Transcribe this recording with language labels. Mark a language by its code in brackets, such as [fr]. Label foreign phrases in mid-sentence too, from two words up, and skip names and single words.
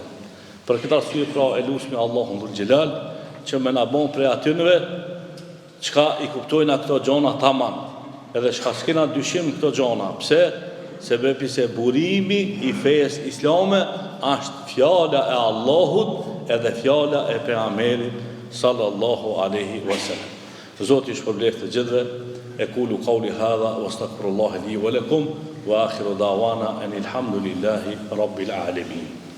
[sq] Për këtë arsye pra e lusmi Allahun Dhul Xhelal që më na bën prej atynëve çka i kuptojnë këto gjona tamam, edhe çka s'kena dyshim këto gjona. Pse? Sebepi se burimi i fejes islame është fjala e Allahut edhe fjala e pejgamberit [ar] صلى الله عليه وسلم. [sq] Zoti ju shpërblet të gjithëve. [ar] أقول قولي هذا وأستغفر الله لي ولكم وآخر دعوانا أن الحمد لله رب العالمين.